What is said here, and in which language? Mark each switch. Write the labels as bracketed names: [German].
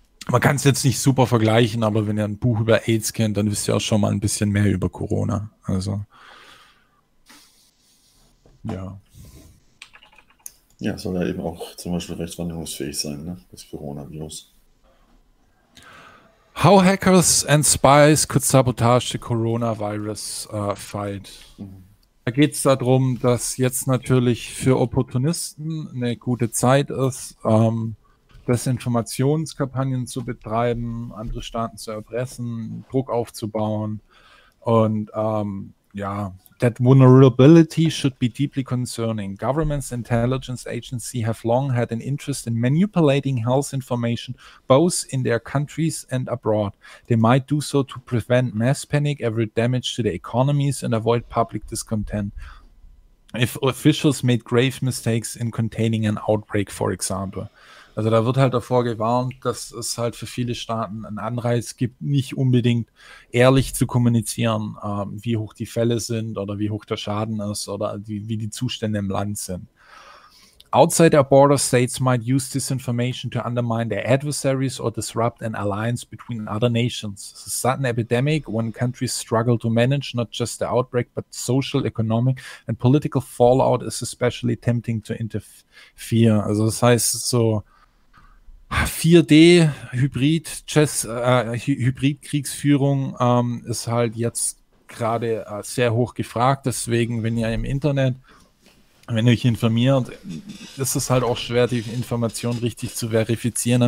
[German] Man kann es jetzt nicht super vergleichen, aber wenn ihr ein Buch über AIDS kennt, dann wisst ihr auch schon mal ein bisschen mehr über Corona. Also. Ja. Ja, soll ja eben auch zum Beispiel rechtswandlungsfähig sein, ne? Das Coronavirus. [English] How hackers and spies could sabotage the coronavirus fight. [German] Da geht es darum, dass jetzt natürlich für Opportunisten eine gute Zeit ist, Desinformationskampagnen zu betreiben, andere Staaten zu erpressen, Druck aufzubauen. Und ja, [English] that vulnerability should be deeply concerning. Governments intelligence agency have long had an interest in manipulating health information, both in their countries and abroad. They might do so to prevent mass panic, avert damage to the economies and avoid public discontent. If officials made grave mistakes in containing an outbreak, for example. [German] Also da wird halt davor gewarnt, dass es halt für viele Staaten einen Anreiz gibt, nicht unbedingt ehrlich zu kommunizieren, wie hoch die Fälle sind oder wie hoch der Schaden ist oder wie die Zustände im Land sind. [English] Outside our border states might use this information to undermine their adversaries or disrupt an alliance between other nations. It's a sudden epidemic when countries struggle to manage not just the outbreak, but social, economic and political fallout is especially tempting to interfere. [German] Also das heißt so, 4D-Hybrid-Kriegsführung ist halt jetzt gerade sehr hoch gefragt. Deswegen, wenn ihr im Internet, wenn ihr euch informiert, ist es halt auch schwer, die Information richtig zu verifizieren.